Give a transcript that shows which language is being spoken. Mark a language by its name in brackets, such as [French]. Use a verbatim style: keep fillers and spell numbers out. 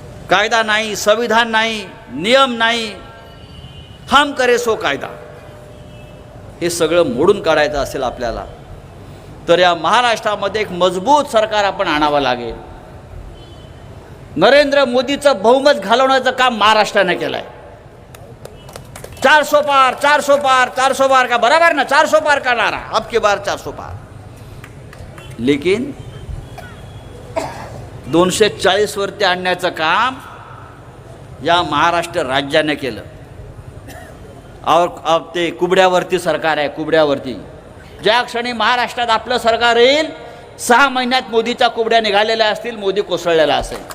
[Marathi] कायदा नाही, संविधान नाही, नियम नाही, [Hindi] हम करे सो कायदा. [Marathi] हे सगळं मोडून काढायचं असेल आपल्याला तर या महाराष्ट्रामध्ये एक मजबूत सरकार आपण आणावं लागेल. नरेंद्र मोदीचं बहुमत घालवण्याचं काम महाराष्ट्राने केलंय. [Hindi] चार सो पार, चार सो पार, चार सो पार का बराबर ना, चार सो पार का नारा, अब की बार चार सो पार. [Marathi] लेकिन दोनशे चाळीस वरती आणण्याचं काम या महाराष्ट्र राज्याने केलं. [Hindi] और अब [Marathi] ते कुबड्यावरती सरकार आहे, कुबड्यावरती. ज्या क्षणी महाराष्ट्रात आपलं सरकार येईल सहा महिन्यात मोदीच्या कुबड्या निघालेल्या असतील, मोदी कोसळलेला असेल.